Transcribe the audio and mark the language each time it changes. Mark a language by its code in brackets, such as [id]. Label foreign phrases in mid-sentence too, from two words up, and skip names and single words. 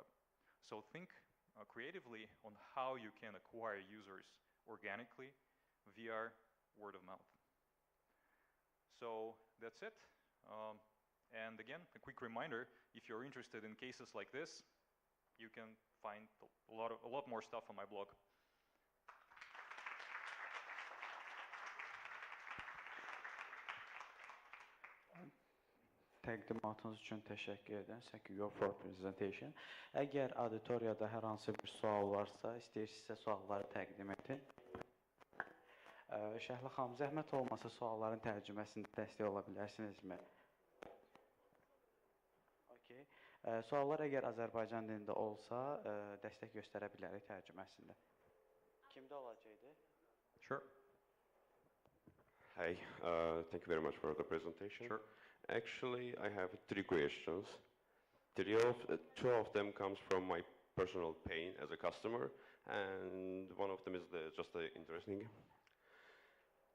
[en] So think creatively on how you can acquire users organically via word of mouth. So that's it. And again, a quick reminder, if you're interested in cases like this, you can find a lot more stuff on my blog. [az] Təqdimatınız üçün təşəkkür edirəm. [en] Thank you for presentation. [az] Əgər auditoriyada hər hansı bir sual varsa, istəyirsinizsə sualları təqdim edin. Şəhla xanım, zəhmət olmasa sualların tərcüməsində dəstək ola bilərsinizmi? Okay. Suallar əgər Azərbaycan dilində olsa, dəstək göstərə bilərik tərcüməsində. Kimdə olacaqdı? [en] Sure. Hi, thank you very much for the presentation. Sure. Actually, I have 3 questions. Two of them comes from my personal pain as a customer, and one of them is just interesting.